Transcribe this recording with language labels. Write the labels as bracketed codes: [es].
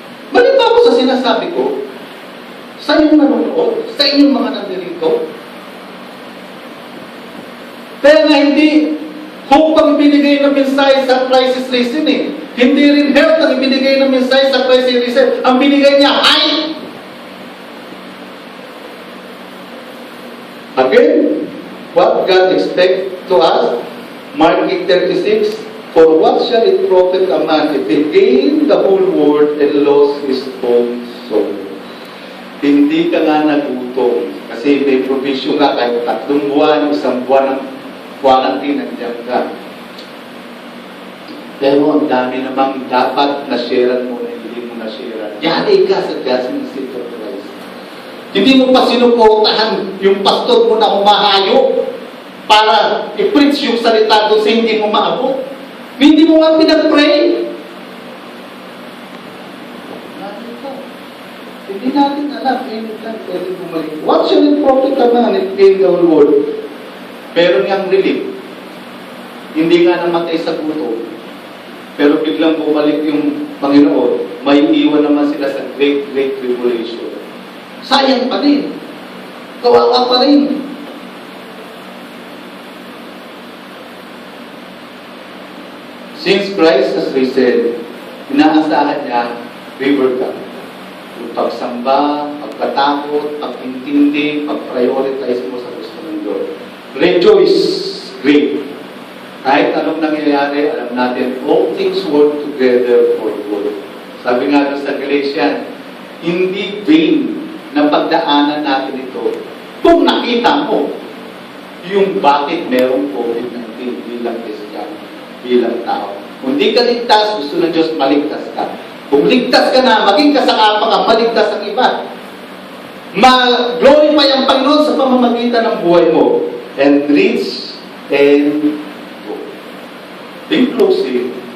[tl] Balik ba ako sa sinasabi ko? Sa inyong nanonood, sa inyong mga nandirito? Kaya nga hindi hope ang ibinigay ng mensahe sa crisis reason eh. Hindi rin health ang ibinigay ng mensahe sa crisis reason. Ang binigay niya, height. [en] Again, what God expects to us, Mark 8:36, for what shall it profit a man if he gain the whole world and lost his own soul? [tl] Hindi ka nga nagutom kasi may provision ka kahit 3 buwan, 1 buwan ng quarantine, nandiyan ka. Pero ang dami namang dapat na-sharean mo na hindi mo na-sharean. Yari ka sa judgment seat of Christ. Hindi mo pa sinuportahan yung pastor mo na humahayo para i-preach yung salita doon sa hindi mo maabot. Hindi mo nga pinag-pray. Hindi natin alam. Pwede bumalik. [en] What shall it profit a man if gain the whole world? [tl] Pero niyang relief. Hindi nga namatay sa gutom. Pero biglang bumalik yung Panginoon. May iwan naman sila sa great tribulation. Sayang pa din. Kawawa pa rin. Since Christ has risen, inaasahan niya, river ka. Yung pagsamba, pagkatakot, pag-intindi, pag-prioritize mo sa gusto ng Diyos. Rejoice, great. Kahit anong nangyayari, alam natin, [en] all things work together for good. [tl] Sabi nga doon sa Galatians, hindi vain na pagdaanan natin ito. Kung nakita mo, yung bakit merong COVID-19 bilang Kristiyano, bilang tao. Kung di ka ligtas, gusto ng Diyos maligtas ka. Kung ligtas ka na, maging kasakapa ka, maligtas ang iba. Ma-glorify ang Panginoon sa pamamagitan ng buhay mo. [en] And reach and go. In closing,